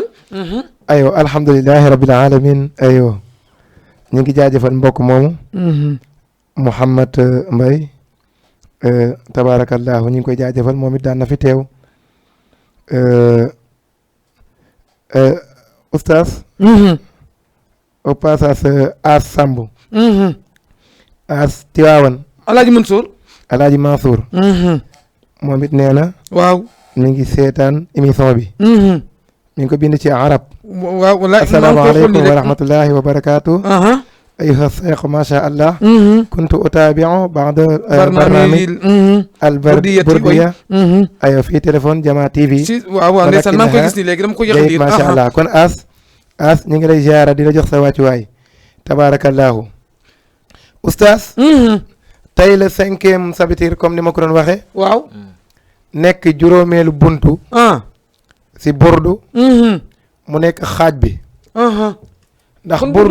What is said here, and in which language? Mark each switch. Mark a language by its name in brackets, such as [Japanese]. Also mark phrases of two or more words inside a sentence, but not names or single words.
[Arabic] أيوة الحمد لله رب العالمين أيوة. [Wolof] ñu ngi jaajëfal mbokk moomu. Mouhamed Mbaye. tabaarakallahu ñu ngi koy jaajëfal moom it daan na fi teew. oustaz. [French] au passage As Samb. [Wolof] As Tiwaawan. Alaaji Mansour. Alaaji Mansour. moom it nee na. waaw. mi ngi seetaan émission bi. mi ngi ko bind ci arab. waaw walaay [Arabic] السلام عليكم ورحمة الله وبركاته. أيها الشيخ ما شاء الله كنت أتابع بعض برنامج البردية أيوة في تليفون جماعة تي في [Wolof] waaw ndeysaan maa ngi koy gis nii léegi dama ko yëg nii [Arabic] ما شاء الله [Wolof] kon as ñu ngi lay ziara di la jox sa wàccuwaay tabarakallahu oustaz tey la 5e sabatir comme ni ma ko doon waxee waaw nekk juróomeelu buntu si burdu mu nekk xaaj bi ndax burdu